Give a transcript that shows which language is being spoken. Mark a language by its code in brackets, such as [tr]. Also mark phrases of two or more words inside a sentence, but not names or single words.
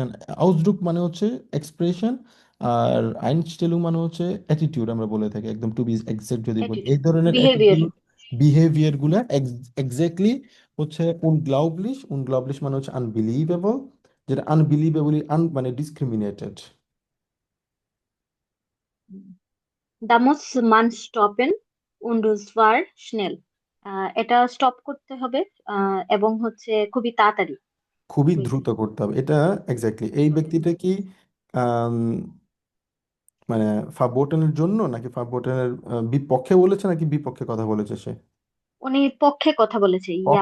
[bn] আউসড্রুক মানে হচ্ছে এক্সপ্রেশন, আর আইনস্টেলুং মানে হচ্ছে অ্যাটিটিউড আমরা বলে থাকি, একদম [en] to be exact [bn] যদি বলি, এই [en] Attitude. [bn] ধরনের [en] Behavior. attitude behavior [bn] গুলা এক্স্যাক্টলি হচ্ছে উনগ্লাউবলিশ মানে হচ্ছে আনবিলিভেবল, যেটা আনবিলিভেবলি মানে ডিসক্রিমিনেটেড। [de] Da muss man stoppen und zwar schnell. [bn] এটা স্টপ করতে হবে এবং হচ্ছে খুবই তাড়াতাড়ি। খুবই খুবই দ্রুত করতে হবে, এটা এক্স্যাক্টলি। এই দ্রুত। ব্যক্তিটা কি আম, মানে ফাবোটেনের জন্য নাকি ফাবোটেনের বিপক্ষে বলেছে, নাকি বিপক্ষে কথা বলেছে সে? উনি পক্ষে কথা বলেছে, ইয়া